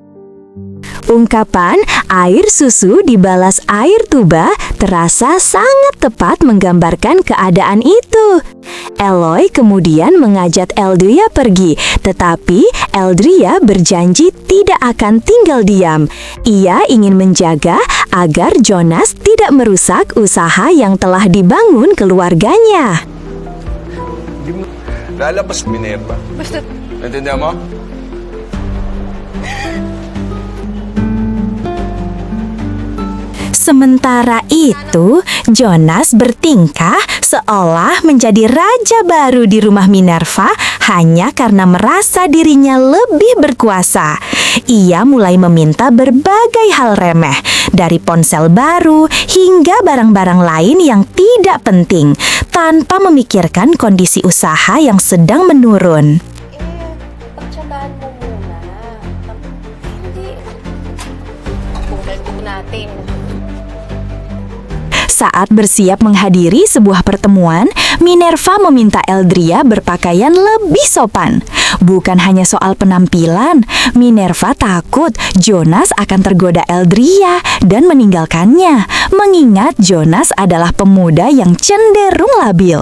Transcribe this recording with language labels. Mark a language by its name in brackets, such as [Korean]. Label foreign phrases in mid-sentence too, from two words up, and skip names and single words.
[Indonesian] Ungkapan air susu dibalas air tuba terasa sangat tepat menggambarkan keadaan itu. Eloy kemudian mengajak Eldria pergi, tetapi Eldria berjanji tidak akan tinggal diam. Ia ingin menjaga agar Jonas tidak merusak usaha yang telah dibangun keluarganya. [Filipino] Lalabas, Minerva. Basta, Naintindihan mo? [Indonesian] Sementara itu, Jonas bertingkah seolah menjadi raja baru di rumah Minerva hanya karena merasa dirinya lebih berkuasa. Ia mulai meminta berbagai hal remeh, dari ponsel baru hingga barang-barang lain yang tidak penting, tanpa memikirkan kondisi usaha yang sedang menurun. [Filipino] Pagtsagaan mo muna. Hindi. pugal natin. [Indonesian] Saat bersiap menghadiri sebuah pertemuan, Minerva meminta Eldria berpakaian lebih sopan. Bukan hanya soal penampilan, Minerva takut Jonas akan tergoda Eldria dan meninggalkannya, mengingat Jonas adalah pemuda yang cenderung labil.